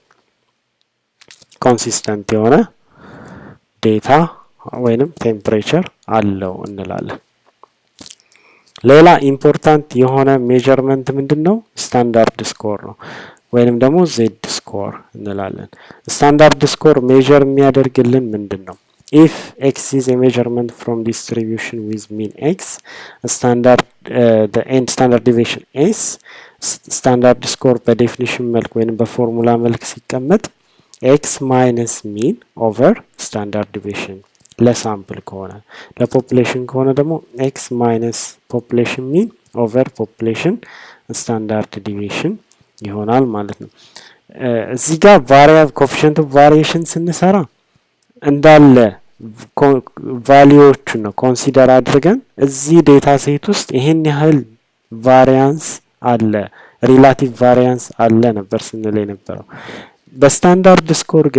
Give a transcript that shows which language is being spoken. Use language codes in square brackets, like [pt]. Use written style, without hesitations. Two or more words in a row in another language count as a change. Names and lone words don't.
[am] ኮንሲስተንት የሆነ ዴታ ወይንም ቴምፕሬቸር አለው እንላለን ሌላ ኢምፖርታንት የሆነ ሜዠርመንት ምንድነው [en] standard score [am] ነው ወይንም ደግሞ [en] Z score [am] እንላለን [en] standard score [am] ሜዠር የሚያደርግልን ምንድነው [en] if x is a measurement from distribution with mean x standard the end standard deviation s standard score [am] በዴፊኒሽን መልክ ወይንም በፎርሙላ መልክ ሲቀመጥ [en] x minus mean over standard deviation [am] ለሳምፕል ከሆነ ለፖፑሌሽን ከሆነ ደግሞ [en] x minus population mean over population standard [am] deviation ይሆናል ማለት ነው እዚህ ጋር [en] coefficient of variation [am] ስንሰራ እንዳለ ቫልዩዎቹን ነው ኮንሲደር አድርገን እዚህ [en] data set [am] ውስጥ ይሄን ያህል ቫሪያንስ አለ [en] relative variance [am] አለ ነበር ስንል የነበረው በስታንዳርድ ስኮር ግን